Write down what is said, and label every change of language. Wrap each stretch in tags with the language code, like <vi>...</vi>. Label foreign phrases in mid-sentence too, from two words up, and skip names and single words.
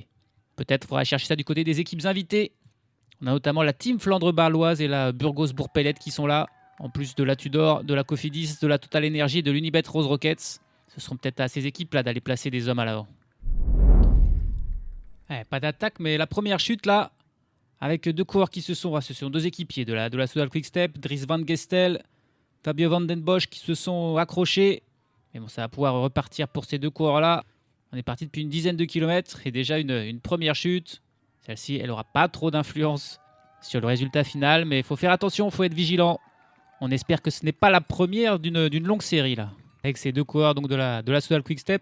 <fr>Peut-être faudra chercher ça du côté des équipes invitées. On a notamment la Team Flandre Bâloise et la Burgos Bourg-Pellet qui sont là. En plus de la Tudor, de la Cofidis, de la Total Energy et de l'Unibet Rose Rockets. Ce seront peut-être à ces équipes-là d'aller placer des hommes à l'avant. Pas d'attaque, mais la première chute, là, avec deux coureurs qui ce sont deux équipiers de la Soudal Quick-Step, Dries Van Gestel, Fabio Van den Bosch qui se sont accrochés. Mais bon, ça va pouvoir repartir pour ces deux coureurs-là. On est parti depuis une dizaine de kilomètres et déjà une première chute. Celle-ci, elle n'aura pas trop d'influence sur le résultat final, mais il faut faire attention, il faut être vigilant. On espère que ce n'est pas la première d'une longue série là, avec ces deux coureurs donc de la Soudal Quick-Step.</fr>